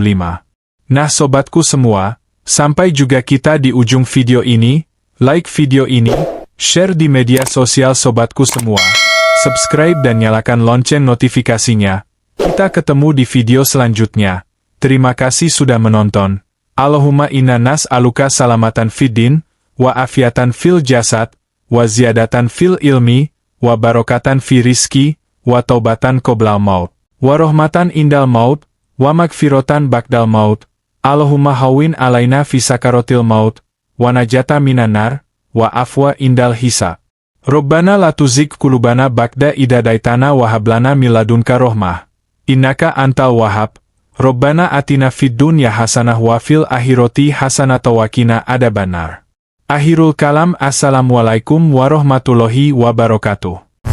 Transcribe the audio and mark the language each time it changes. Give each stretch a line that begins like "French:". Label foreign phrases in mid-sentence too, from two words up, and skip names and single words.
Indonesian: Nah sobatku semua, sampai juga kita di ujung video ini, like video ini, share di media sosial sobatku semua, subscribe dan nyalakan lonceng notifikasinya. Kita ketemu di video selanjutnya. Terima kasih sudah menonton.
Arabic: اللهم إنا نسألك سلامة في الدين وعافية في الجسد وزيادة في العلم وبركة في الرزق وتوبة قبل الموت ورحمة عند الموت ومغفرة بعد الموت. اللهم هون علينا في سكرات الموت, والنجاة من النار والعفو عند الحساب. ربنا لا تزغ قلوبنا بعد إذ هديتنا وهب لنا من لدنك رحمة. إنك أنت الوهاب. ربنا آتنا في الدنيا حسنة وفي الآخرة حسنة وقنا عذاب النار. آخر الكلام, السلام عليكم ورحمة الله وبركاته.